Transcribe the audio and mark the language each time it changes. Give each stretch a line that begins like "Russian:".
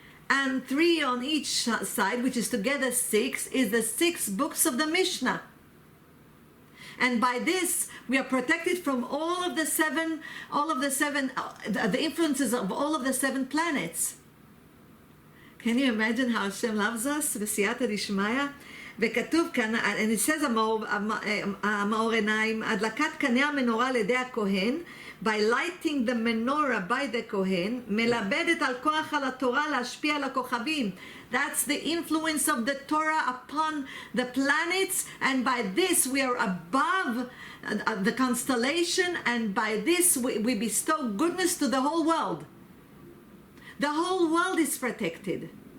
English: And 3 on each side, which is together 6, is the 6 books of the Mishnah. And by this, we are protected from all of the seven, the influences of all of the 7 planets. Can you imagine how Hashem loves us?
Hebrew: B'siyata Dishmaya. וכתוב כאן,
English: and it says
Hebrew: המאור עיניים, הדלקת קנה המנורה על ידי הכהן,
English: by lighting the menorah by the Kohen,
Hebrew: מלבדת על כוח על התורה להשפיע על הכוכבים.
English: That's the influence of the Torah upon the planets, and by this we are above the constellation, and by this we bestow goodness to the whole world. The whole world is protected.